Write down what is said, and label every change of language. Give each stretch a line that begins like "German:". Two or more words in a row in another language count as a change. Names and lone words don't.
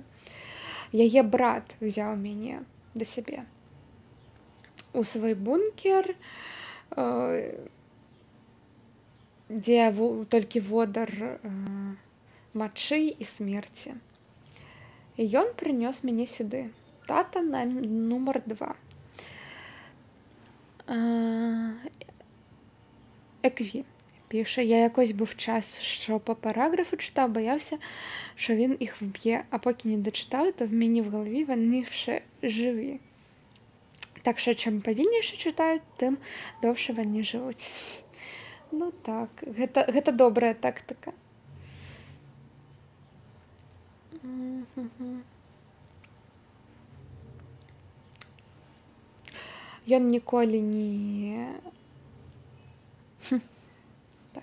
Belarusian: Яе брат взяў мяне да сябе у свой бункер, дзе толькі водар мачы і смерці. І ён прынёс мяне сюды. Тата нумар 2.
Ukrainian: Екві піша, я якось був час, що по параграфу читав, боявся, що він їх вб'є, а поки не дочитав, то в мені в голові вони ще живі. Так що, чим повільніше читають, тим довше вони живуть. Ну так,
Belarusian: гэта добрая тактика. Ён ніколі не... Так.